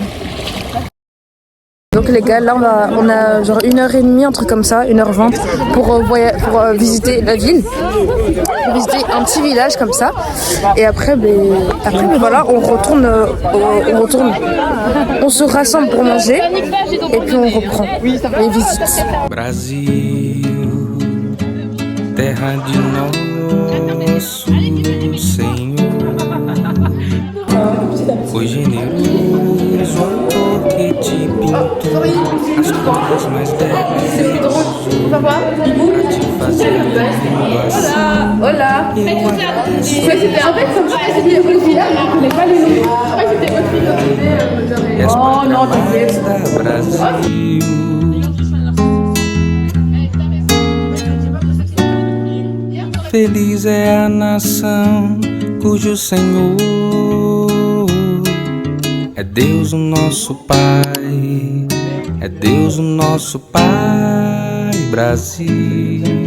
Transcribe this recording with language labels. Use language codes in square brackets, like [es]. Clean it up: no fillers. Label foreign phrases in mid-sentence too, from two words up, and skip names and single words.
[fr] Donc les gars, là on a genre 1h30, un truc comme ça, 1h20 pour visiter la ville, pour visiter un petit village comme ça. Et après, voilà, on se rassemble pour manger et puis on reprend les visites. [pt] Brasil, terra de nosso Senhor, foi generoso autor que te pintou as cores mais belas pra te fazer assim. [es] Hola. [pt] Eu agradeço [fr] En fait, comme c'était original, mais on connaît pas le nom. [pt] as [fr] Oh non, [pt] palavras da Brasil. Feliz é a nação cujo Senhor é Deus o nosso Pai, é Deus o nosso Pai, Brasil.